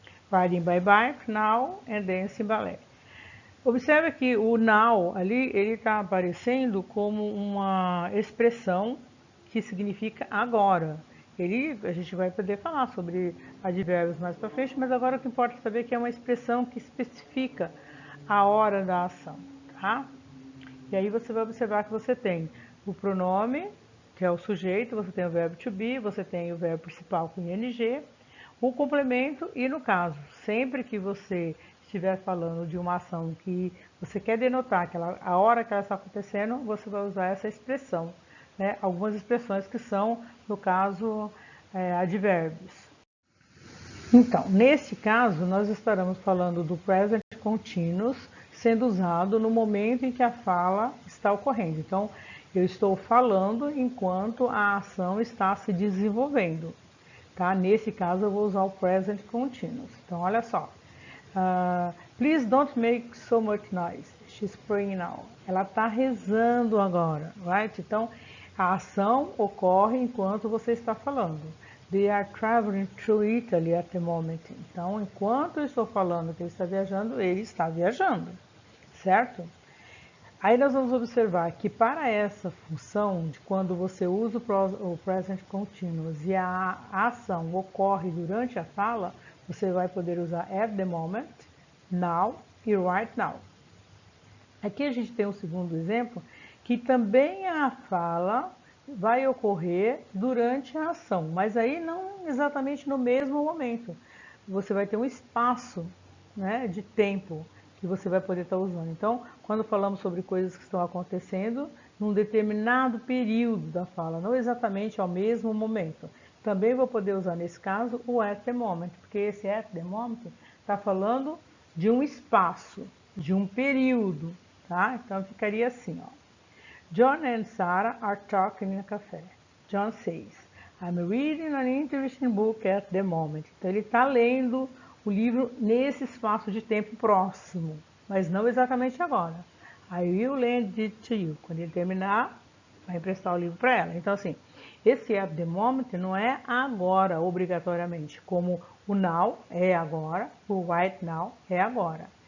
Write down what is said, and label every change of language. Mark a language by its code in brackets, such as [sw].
[en] Riding by bike, now, and dancing ballet. [pt] Observe que o now ali, ele está aparecendo como uma expressão que significa agora. A gente vai poder falar sobre advérbios mais para frente, mas agora o que importa é saber que é uma expressão que especifica a hora da ação, tá? E aí você vai observar que você tem o pronome, que é o sujeito, você tem o verbo to be, você tem o verbo principal com ing, o complemento e, no caso, sempre que você estiver falando de uma ação que você quer denotar a hora que ela está acontecendo, você vai usar essa expressão, né? Algumas expressões que são, no caso, advérbios. Então, neste caso, nós estaremos falando do present continuous sendo usado no momento em que a fala está ocorrendo. Então, eu estou falando enquanto a ação está se desenvolvendo. Tá? Nesse caso, eu vou usar o present continuous. Então, olha só. [en] Please don't make so much noise. She's praying now. [pt] Ela está rezando agora, right? Então, a ação ocorre enquanto você está falando. [en] They are traveling through Italy at the moment. [pt] Então, enquanto eu estou falando que ele está viajando, certo? Aí nós vamos observar que para essa função, de quando você usa o present continuous e a ação ocorre durante a fala, você vai poder usar at the moment, now e right now. Aqui a gente tem um segundo exemplo, que também a fala vai ocorrer durante a ação, mas aí não exatamente no mesmo momento. Você vai ter um espaço, né, de tempo que você vai poder estar usando. Então, quando falamos sobre coisas que estão acontecendo num determinado período da fala, não exatamente ao mesmo momento. Também vou poder usar nesse caso o at the moment, porque esse at the moment está falando de um espaço, de um período, tá? Então ficaria assim, ó. [en] John and Sarah are talking in a cafe. John says, I'm reading an interesting book at the moment. [pt] Então ele está lendo o livro nesse espaço de tempo próximo, mas não exatamente agora. [en] I will lend it to you. [pt] Quando ele terminar, vai emprestar o livro para ela. Então, assim, esse at the moment não é agora, obrigatoriamente, como o now é agora, o right now é agora.